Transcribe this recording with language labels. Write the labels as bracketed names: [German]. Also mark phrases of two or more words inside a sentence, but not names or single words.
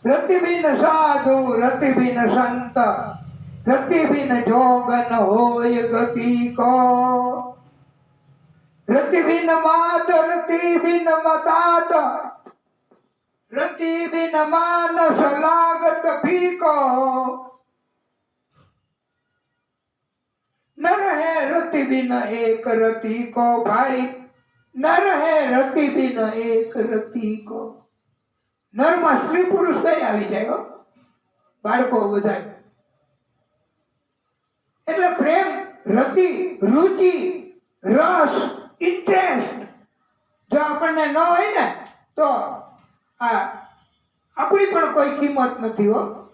[Hindi] रति बिन साधु रति बिन संत रति बिन जोगन होय गति को रति बिन मात रति बिन मतात रति बिन मानस लागत फीको न रहे रति बिन एक रति को भाई न रहे रति बिन एक रति को नर में स्त्री पुरुष [Gujarati] બે આવી જાય બાળકો બધાય એટલે પ્રેમ રતિ રુચિ રસ ઇન્ટરેસ્ટ જો આપણને ન હોય ને તો આપણી પણ કોઈ કિંમત નથી હો